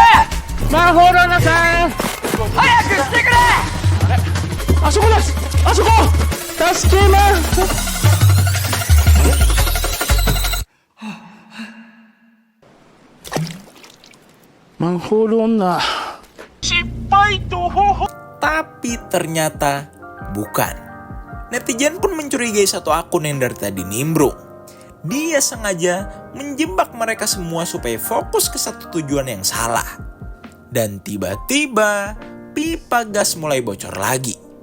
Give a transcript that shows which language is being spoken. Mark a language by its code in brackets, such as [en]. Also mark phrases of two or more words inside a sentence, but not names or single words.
[ja] マンホール穴さん、早く来てくれ。あれ、あそこです。あそこ助けます。マンホール女失敗とほほ。 [id] Tapi ternyata bukan. Netizen pun mencurigai satu akun yang dari tadi nimbrung. Dia sengaja menjebak mereka semua supaya fokus ke satu tujuan yang salah. Dan tiba-tiba pipa gas mulai bocor lagi.